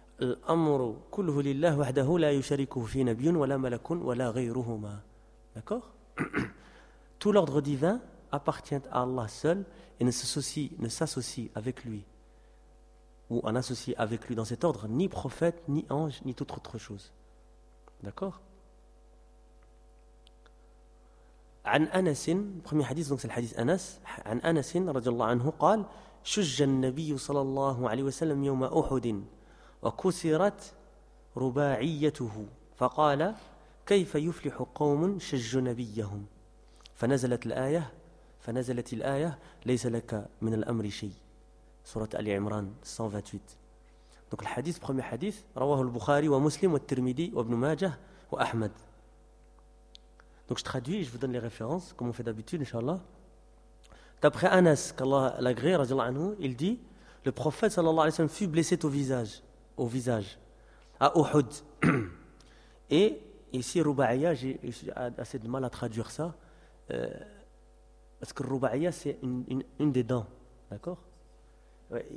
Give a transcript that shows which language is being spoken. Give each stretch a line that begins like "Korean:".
Arabic: الْأَمْرُ كُلْهُ لِلَّهُ وَحْدَهُ لَا يُشَرِكُهُ فِي نَبِيٌ وَلَا مَلَكٌ وَلَا غَيْرُهُمَا.
French: D'accord? Tout l'ordre divin appartient à Allah seul et ne s'associe avec lui ou en associe avec lui dans cet ordre ni prophète, ni ange, ni toute autre chose. D'accord?
Arabic: عن أنس في حديث ذكر الحديث أنس عن أنس رضي الله عنه قال شج النبي صلى الله عليه وسلم يوم أحد وكسرت رباعيته فقال كيف يفلح قوم شج نبيهم فنزلت الآية ليس لك من الأمر شيء سورة آل عمران 128. ذكر الحديث في حديث رواه البخاري ومسلم والترمذي وابن ماجه وأحمد.
French: Donc je traduis et je vous donne les références, comme on fait d'habitude, inshallah. D'après Anas, qu'Allah l'agré, il dit, le prophète, sallallahu alayhi wa sallam, fut blessé au visage, à Uhud. Et ici, Ruba'iyah, j'ai assez de mal à traduire ça, parce que Ruba'iyah, c'est une des dents, d'accord ?